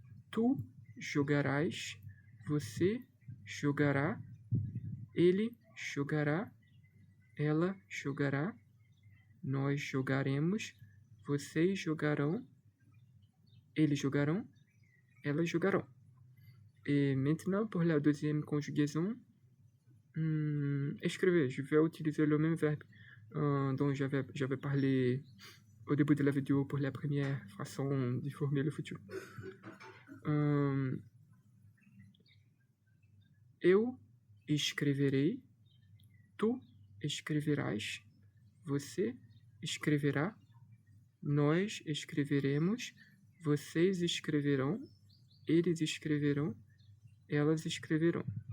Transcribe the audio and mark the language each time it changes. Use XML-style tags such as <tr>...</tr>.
<pt>Tu jogarás, você jogará, ele jogará, ela jogará, nós jogaremos, vocês jogarão, eles jogarão, elas jogaront.</pt> <fr>Et maintenant, pour la deuxième conjugaison, écrivez. Je vais utiliser le même verbe dont j'avais parlé au début de la vidéo pour la première façon de former le futur.</fr> <pt>Eu escreverei, tu escreverás, você escreverá, nós escreveremos, vocês escreverão, eles escreverão, elas escreveront.</pt>